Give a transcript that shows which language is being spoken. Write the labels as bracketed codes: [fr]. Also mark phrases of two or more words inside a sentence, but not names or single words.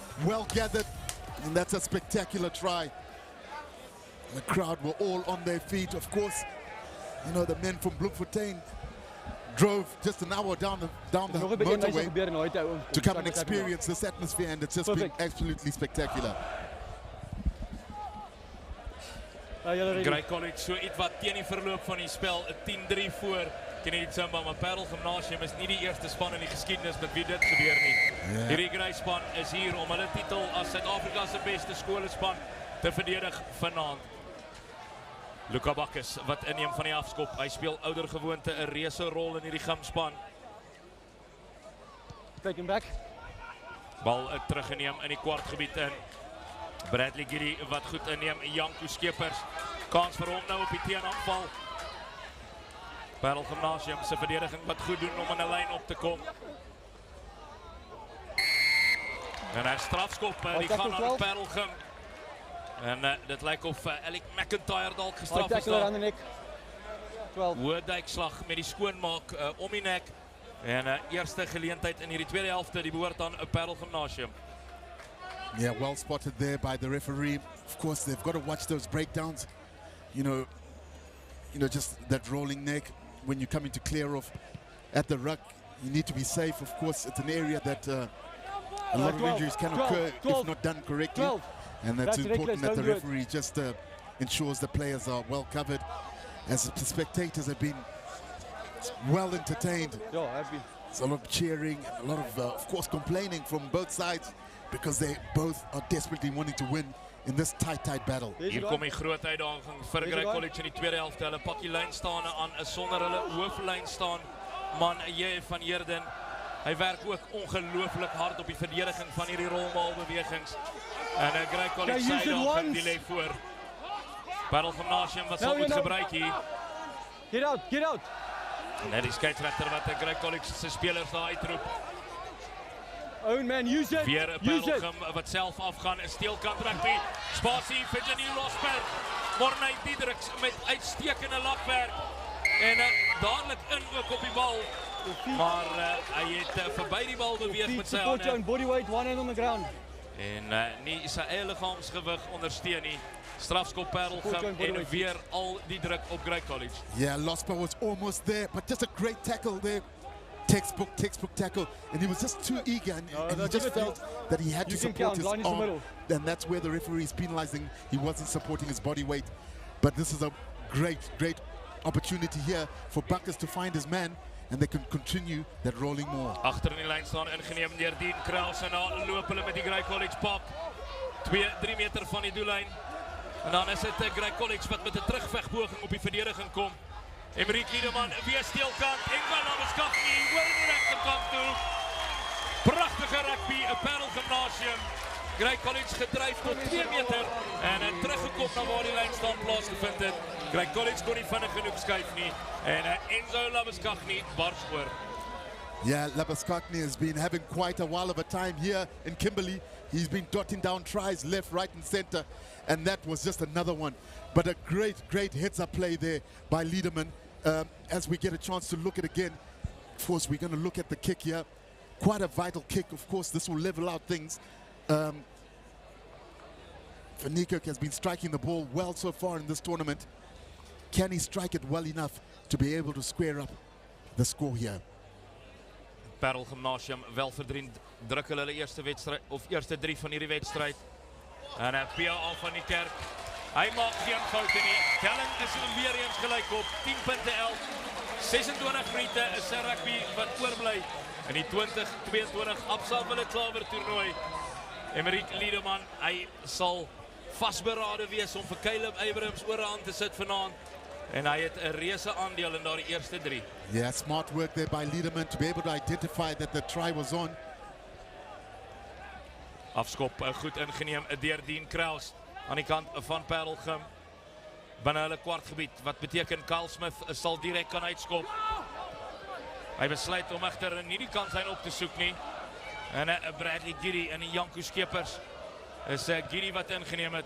[en] Well gathered, and that's a spectacular try. The crowd were all on their feet. Of course, you know, the men from Bloemfontein drove just an hour down the motorway to come and experience this atmosphere, and it's just been absolutely spectacular. [af] Grey College so iets wat teen die verloop van die spel 'n 10-3 voor Kennedy Tsimba, maar Parel Gymnasium is nie die eerste span in die geskiedenis met wie dit gebeur nie. Hierdie Grey span is hier om hulle titel as Suid-Afrika se beste skolespan te verdedig vanaand. Luka Bakkes wat inneem van die afskop. Hy speel oudergewoonte 'n reuse rol in hierdie gymspan. [en] Taken back. [af] Bal teruggeneem in die kwartgebied in. Bradley Giddy wat goed inneem. Janko Skeepers. Kans vir hom nou op die teenaanval. Parel Gymnasium se verdediging wat goed doen om in 'n lyn op te kom. En hy strafskop, die gaan aan Parel Gym. En dit lyk of Alec McIntyre dalk gestraf is daar. Hoë duikslag met die skoonmaak om die nek. En eerste geleentheid in hierdie tweede helfte, die behoort aan Parel Gymnasium. [en] Yeah, well spotted there by the referee. Of course, they've got to watch those breakdowns. You know, just that rolling neck when you're coming to clear off at the ruck. You need to be safe. Of course, it's an area that a lot of injuries can occur if not done correctly. And that's important that the referee just ensures the players are well covered, as the spectators have been well entertained. There's a lot of cheering, and a lot of course, complaining from both sides, because they both are desperately wanting to win in this tight battle. [af] Hier kom die groot uitdaging vir Grey College in die tweede helfte. Hulle pak die lynstaande aan, sonder hulle hooflyn staan man J van Heerden. Hy werk ook ongelooflik hard op die verdediging van hierdie rolbaalbewegings. En Grey College se uitdaging die lê voor. Parel Gymnasium wat sal moet gebruik hier. [en] Get out. [af] En die skeieregter wat Grey College se spelers daar uitroep. [en] Own man, use it. [af] Weer 'n Parel wat self afgaan, 'n steelkant rugby. Spasie vir Janine Loughborough. Morney Diedriks met uitstekende lakwerk. En dadelik in ook op die bal. Maar hy het verby die bal beweeg met sy hande. [en] Body weight, one hand on the ground. [af] En nie sy eie liggaamsgewig ondersteun nie. Strafskop Parel Gym en weer al die druk op Grey College. [en] Yeah, Loughborough was almost there, but just a great tackle there. Textbook tackle, and he was just too eager, and he just felt that he had to support his arm, and that's where the referee is penalizing. He wasn't supporting his body weight, but this is a great opportunity here for Bakkes to find his man, and they can continue that rolling more. [af] Agter in die lyn staan ingeneem deur Dean Kraus, en dan loop hulle met die Grey College pak 2-3 meter van die doellyn, en dan is dit Grey College wat met 'n terugvegpoging op die verdediging kom. Emerick Liedeman weer steelkant, Engel aan die skak nie, wil die regterkant toe. Pragtige rugby, 'n Parel Gymnasium. Grey College gedryf tot 2 meter en teruggekom na waar die lyn staan plaasgevind het. Grey College kon nie vinnig genoeg skuif nie en Enzo Labuschagne bars oor. [en] Yeah, Labuschagne has been having quite a while of a time here in Kimberley. He's been dotting down tries left, right and center, and that was just another one. But a great heads-up play there by Liedeman. As we get a chance to look at it again, of course, we're going to look at the kick here. Quite a vital kick. Of course, this will level out things. Van Niekerk has been striking the ball well so far in this tournament. Can he strike it well enough to be able to square up the score here? [af] Parel Gymnasium wel verdient druk hulle eerste wedstryd of eerste 3 van hierdie wedstryd. En Pia van die Kerk. Hy maak geen foute nie. Telling is weer eens gelyk op 10 punte 11. 26 minute is 'n rugby wat oorbly in die 2022 Absa Wildeklawer toernooi. Emerick Liedeman, hy sal vasberade wees om vir Caleb Abrams oorhand te sit vanaand. En hy het 'n reuse aandeel in daardie eerste 3. [en] Yeah, smart work there by Liedeman to be able to identify that the try was on. [af] Afskop goed ingeneem deur Dean Kraus aan die kant van Parel Gym. Binne hulle kwartgebied, wat beteken Kyle Smith sal direk kan uitskop. Hy besluit om egter nie die kans op te soek nie. En Bradley Giddy en die Janko Skeepers is Giddy wat ingeneem het.